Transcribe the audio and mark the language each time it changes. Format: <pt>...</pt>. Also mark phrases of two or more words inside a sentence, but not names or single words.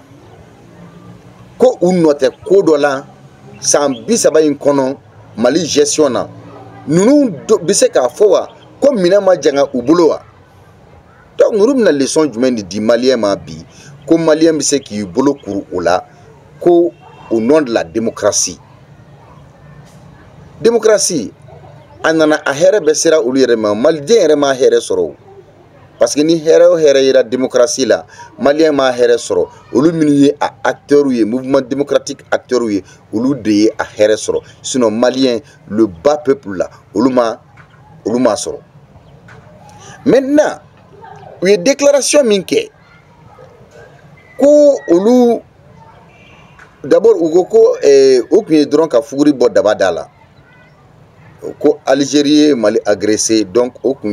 <bm>ko u nɔ tɛ ko dɔ la san 30 in kɔnɔ Mali gestion na ninnu bɛ se k'a fɔ wa ko minɛn ma janga u bolo wa donc ninnu bɛna leçon jumɛn de di malien ma bi ko malien bɛ se k'i bolo kuru o la ko</bm> <fr>au nom de la démocratie</fr> <bm>a nana a hɛrɛ bɛ sera olu yɛrɛ ma maliden yɛrɛ ma hɛrɛ sɔrɔ</bm> <fr>parce que</fr> <bm>ni hɛrɛ o hɛrɛ yera démocratie la malien ma hɛrɛ sɔrɔ olu minnu ye a acteurs ye</bm> <fr>mouvement démocratique</fr> <bm>acteurs ye olu de ye a hɛrɛ sɔrɔ sinon malien</bm> <fr>le bas peuple</fr> <bm>la olu ma sɔrɔ maintenant u ye déclaration min kɛ ko olu d'abord u ko ko o kun ye dɔrɔn ka fuguri bɔ daba da la ko Algérie ye Mali agressé donc o kun</bm>